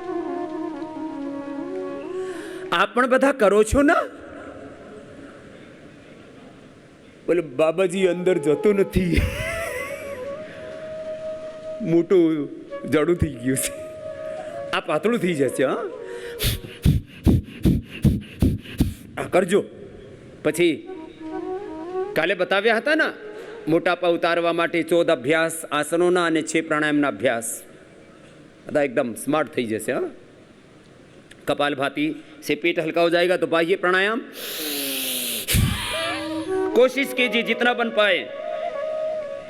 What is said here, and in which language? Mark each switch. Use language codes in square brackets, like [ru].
[gu] आप पण બધા કરો છો ना? બોલે બાબાજી અંદર જતો નથી, મોટું જાડું થઈ ગયું છે, આ પાતળું થઈ જશે। હા, કરજો। પછી કાલે બતાવ્યા હતા ના, મોટાપા ઉતારવા માટે 14 અભ્યાસ આસનોના અને 6 પ્રાણાયામના અભ્યાસ। બધા एकदम સ્માર્ટ થઈ જશે। [hi] હા, कपालभाति से पेट हल्का हो जाएगा तो बाह्य प्राणायाम कोशिश कीजिए जितना बन पाए।